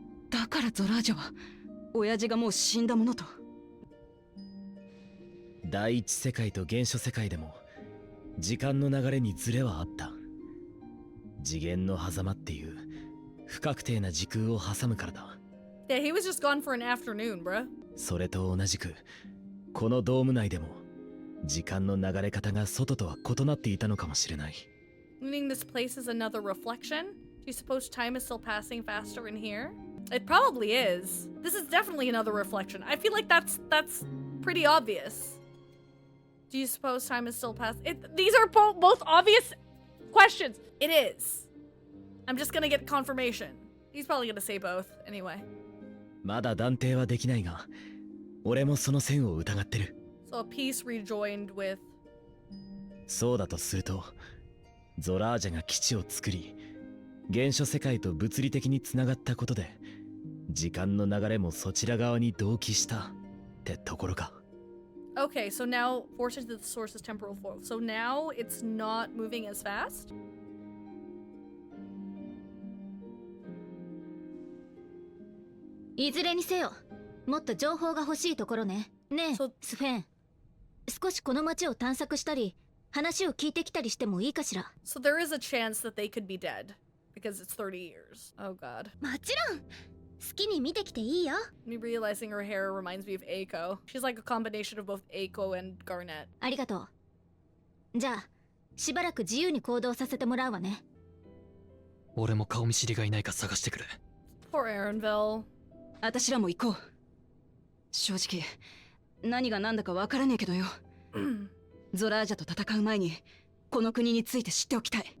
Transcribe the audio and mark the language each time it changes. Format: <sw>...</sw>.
<ja>だからゾラージャは親父がもう死んだものと。第一世界と原初世界でも時間の流れにズレはあった。次元の狭間っていう不確定な時空を挟むからだ。</ja> <en>Yeah, he was just gone for an afternoon, bruh.</en> <ja>それと同じくこのドーム内でも時間の流れ方が外とは異なっていたのかもしれない。</ja> <en>Meaning this place is another reflection? Do you suppose time is still passing faster in here? It probably is. This is definitely another reflection. I feel like that's pretty obvious. Do you suppose time is still passing? These are both obvious questions. It is. I'm just gonna get confirmation. He's probably gonna say both anyway.</en> <ja>まだ断定はできないが、俺もその線を疑ってる。</ja> <en>So a piece rejoined with.</en> <ja>そうだとすると、ゾラージャが基地を作り、原初世界と物理的につながったことで、時間の流れもそちら側に同期したってところか。</ja> <en>Okay, so now forced into the source's temporal flow. So now it's not moving as fast?</en> <ja>いずれにせよ、もっと情報が欲しいところね。ねえ、スフェン。少しこの街を探索したり、話を聞いてきたりしてもいいかしら。</ja> <en>So there is a chance that they could be dead because it's 30 years. Oh god.</en> <ja>もちろん。好きに見てきていいよ。</ja> <en>Me realizing her hair reminds me of Aiko. She's like a combination of both Aiko and Garnet.</en> <ja>ありがとう。じゃあ、しばらく自由に行動させてもらうわね。俺も顔見知りがいないか探してくれ。</ja> <en>Poor Aaronville.</en> <ja>私らも行こう。正直何が何だかわからねえけどよ。ゾラージャと戦う前にこの国について知っておきたい。</ja>